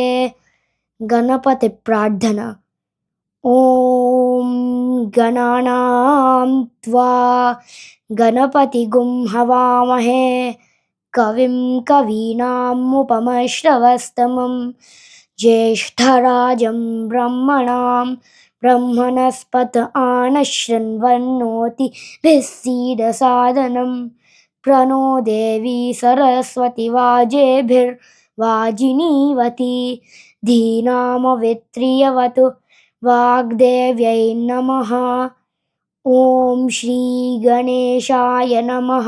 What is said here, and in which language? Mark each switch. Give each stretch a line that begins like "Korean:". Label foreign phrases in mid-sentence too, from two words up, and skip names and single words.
Telugu: గణపతి ప్రార్థన.
Sanskrit: ఓం గణానాం త్వా గణపతిగుం హవామహే కవిం కవీనాముపమశ్రవస్తమం జ్యేష్ఠరాజం బ్రహ్మణాం బ్రహ్మణస్పత ఆనశృण्वन्नोति भिस्सीदसादनं प्रणो देवी सरस्वती वाजेभिर्वाजिनीवती धीनामवित्रियवतु वाग्देव्यै नमः. ओम श्री गणेशाय नमः.